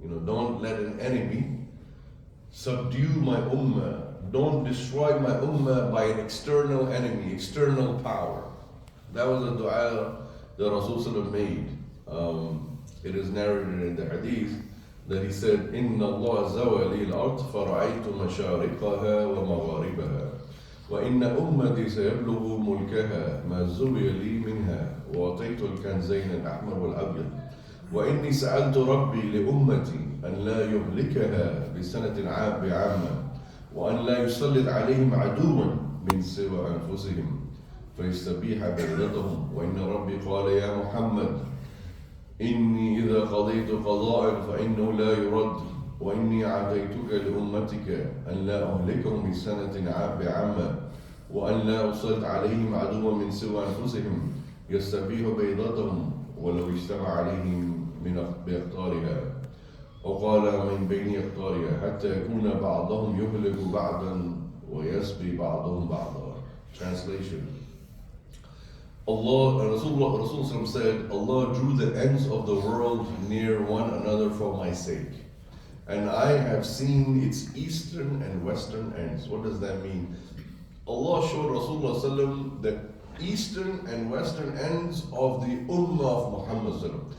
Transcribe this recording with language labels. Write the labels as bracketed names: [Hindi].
[English] Don't let an enemy subdue my ummah. Don't destroy my ummah by an external enemy, external power. That was a dua that Rasul made. It is narrated in the hadith that he said, [Arabic] إِنَّ اللَّهَ زَوَى لِي الْأَرْضِ فَرَأَيْتُ مَشَارِقَهَا وَمَغَارِبَهَا وَإِنَّ أُمَّتِي سَيَبْلُغُ مُلْكَهَا مَا زُوِيَ لِي مِنْهَا وَأَعْطَيْتُ الْكَنْزَيْنِ الْأَحْمَرَ وَالْأَبْيَضَ وَإِنِّي سَأَلْتُ رَبِّي لِأُمَّتِي أَنْ لَا يُهْلِكَهَا بِسَنَةٍ عَامَّةٍ وأن لا يسلط عليهم عدوا من سوى أنفسهم فيستبيح بغيرتهم وإن ربي قال يا محمد إني إذا قضيت قضاء فإنه لا يرد وإني عطيتك لأمتك أن لا أهلكهم بسنة بعامة وأن لا أسلط عليهم عدوا من سوى أنفسهم يستبيح بيضتهم ولو اجتمع عليهم من بأقطارها وقال من بين أقطارها حتى يكون بعضهم يهلك بعضا ويسبي بعضهم بعضا. [English] Translation. Rasul said, Allah drew the ends of the world near one another for my sake. And I have seen its eastern and western ends. What does that mean? Allah showed Rasulullah the eastern and western ends of the ummah of Muhammad.